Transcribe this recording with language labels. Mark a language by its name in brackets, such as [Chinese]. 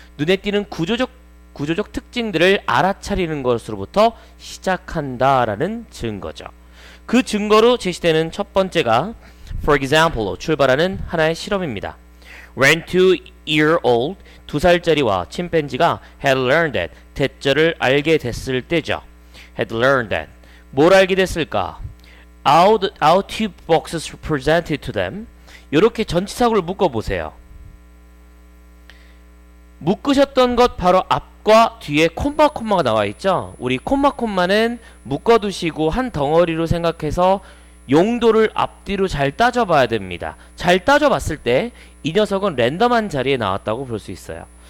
[Korean] 눈에 띄는 구조적 특징들을 알아차리는 것으로부터 시작한다라는 증거죠. 그 증거로 제시되는 첫 번째가 [English] For example [Korean] 로 출발하는 하나의 실험입니다. [English] When 2-year-old, [Korean] 2살짜리와 침팬지가 [English] had learned that, [Korean] 대절을 알게 됐을 때죠. [English] had learned that. [Korean] 뭘 알게 됐을까? [English] How two boxes presented to them. [Korean] 이렇게 전치사구를 묶어보세요. 묶으셨던 것 바로 앞과 뒤에 콤마가 나와 있죠. 우리 콤마는 묶어두시고 한 덩어리로 생각해서 용도를 앞뒤로 잘 따져봐야 됩니다. 잘 따져봤을 때 이 녀석은 랜덤한 자리에 나왔다고 볼 수 있어요.